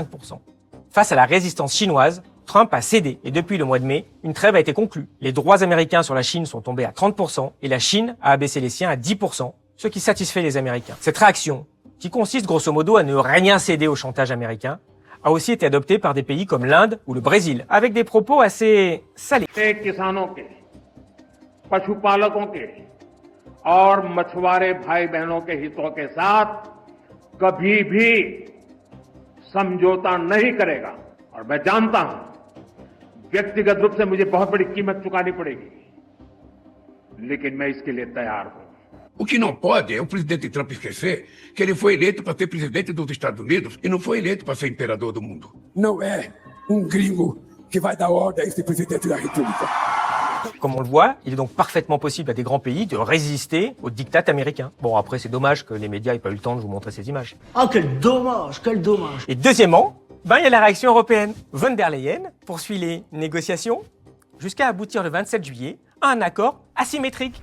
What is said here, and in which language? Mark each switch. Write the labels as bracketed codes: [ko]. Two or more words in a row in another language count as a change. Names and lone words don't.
[fr] Face à la résistance chinoise, Trump a cédé et depuis le mois de mai, une trêve a été conclue. Les droits américains sur la Chine sont tombés à 30% et la Chine a abaissé les siens à 10%, ce qui satisfait les Américains. Cette réaction, qui consiste grosso modo à ne rien céder au chantage américain, a aussi été adoptée par des pays comme l'Inde ou le Brésil, avec des propos assez salés. [hi] और मछुआरे भाई बहनों के हितों के साथ कभी भी समझौता नहीं करेगा और मैं जानता हूं व्यक्तिगत रूप से मुझे बहुत बड़ी कीमत चुकानी पड़ेगी लेकिन मैं इसके लिए तैयार हूं. [pt] O que não pode é o presidente Trump esquecer que ele foi eleito para ser presidente dos Estados Unidos e não foi eleito para ser imperador do mundo. Não é gringo que vai dar ordem a esse presidente da República. [fr] Comme on le voit, il est donc parfaitement possible à des grands pays de résister au diktat américain. Bon, après, c'est dommage que les médias n'aient pas eu le temps de vous montrer ces images. Oh, quel dommage, quel dommage. Et deuxièmement, il y a la réaction européenne. Von der Leyen poursuit les négociations jusqu'à aboutir le 27 juillet à un accord asymétrique.